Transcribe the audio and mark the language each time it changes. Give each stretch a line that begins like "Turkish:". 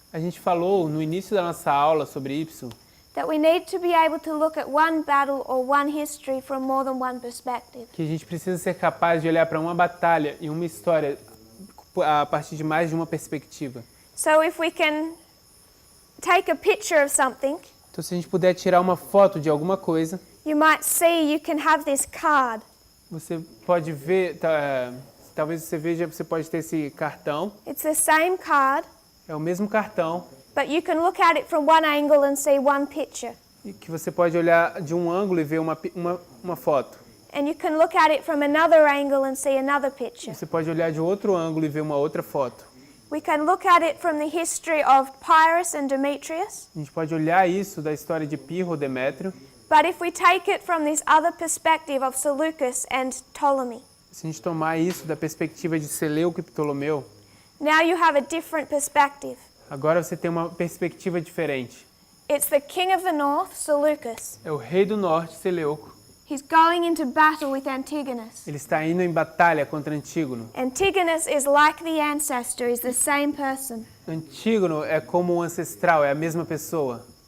Portuguese: A gente falou no início da nossa aula sobre Ipso
English: that we need to be able to look at one battle or one history from more than one perspective.
Portuguese: que a gente precisa ser capaz de olhar para uma batalha e uma história a partir de mais de uma perspectiva.
English: So if we can take a picture of something,
Portuguese: Então, se a gente puder tirar uma foto de alguma coisa,
English: you might see you can have this card.
Portuguese: você pode ver, talvez você veja, você pode ter esse cartão.
English: It's the same card,
Portuguese: É o mesmo cartão
English: but you can look at it from one angle and see one picture.
Portuguese: e que você pode olhar de um ângulo e ver uma foto.
English: And you can look at it from another angle and see another picture.
Portuguese: Você pode olhar de outro ângulo e ver uma outra foto.
English: We can look at it from the history of Pyrrhus and Demetrius.
Portuguese: A gente pode olhar isso da história de Pirro ou Demétrio.
English: But if we take it from this other perspective of Seleucus and Ptolemy,
Portuguese: Se a gente tomar isso da perspectiva de Seleuco e Ptolomeu,
English: now you have a different perspective.
Portuguese: agora você tem uma perspectiva diferente.
English: It's the king of the north, Seleucus.
Portuguese: É o rei do norte, Seleuco.
English: He's going into battle with Antigonus.
Portuguese: Ele está indo em batalha contra Antígono.
English: Antigonus is like the ancestor, is the same person.
Portuguese: Antígono é como um ancestral, é a mesma pessoa.